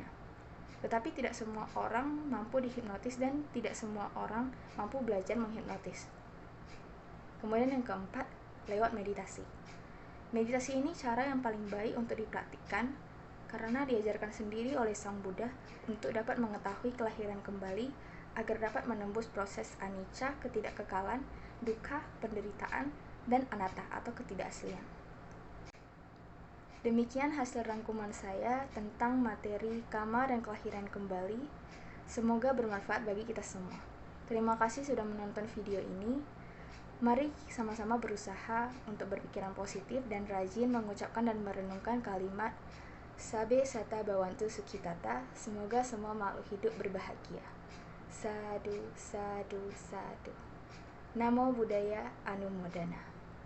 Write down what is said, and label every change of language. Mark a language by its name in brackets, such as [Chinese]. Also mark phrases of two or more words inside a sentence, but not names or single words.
[Indonesian] Tetapi tidak semua orang mampu dihipnotis dan tidak semua orang mampu belajar menghipnotis. Kemudian yang keempat, lewat meditasi. Meditasi ini cara yang paling baik untuk dipraktikkan karena diajarkan sendiri oleh Sang Buddha untuk dapat mengetahui kelahiran kembali agar dapat menembus proses anicca, ketidakkekalan, dukkha, penderitaan, dan anatta atau ketidakaslian. Demikian hasil rangkuman saya tentang materi karma dan kelahiran kembali. Semoga bermanfaat bagi kita semua. Terima kasih sudah menonton video ini. Mari sama-sama berusaha untuk berpikiran positif dan rajin mengucapkan dan merenungkan kalimat [Pali] Sabe Sata Bhavantu Sukhitata. [Indonesian] Semoga semua makhluk hidup berbahagia. [Pali] Sadu, sadu, sadu. Namo Buddhaya Anumodana.